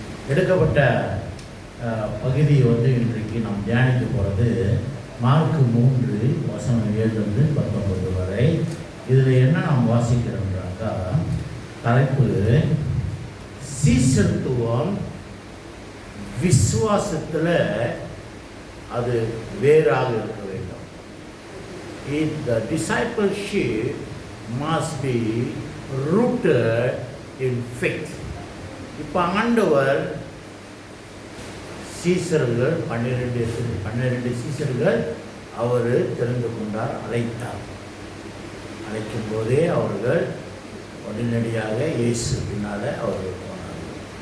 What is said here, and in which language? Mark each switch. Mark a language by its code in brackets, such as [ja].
[ta] எடுக்கப்பட்ட பகுதியை வந்து இன்றைக்கு நாம் தியானிக்க போகிறது மார்க் 3:7-19 வரை. இதில் என்ன நாம் வாசிக்கிறோம்னாக்கா, தலைப்பு சீசத்துவம் விசுவாசத்தில் அது வேறாக இருக்க வேண்டும். [en] The discipleship must be rooted in faith. [ta] இப்போ ஆண்டவர் சீசர்கள் 12 சீசர்கள் அவர் தெரிந்து கொண்டார், அழைத்தார். அழைக்கும் போதே அவர்கள் உடனடியாக இயேசு பின்னால் அவர்கள் போனார்கள்.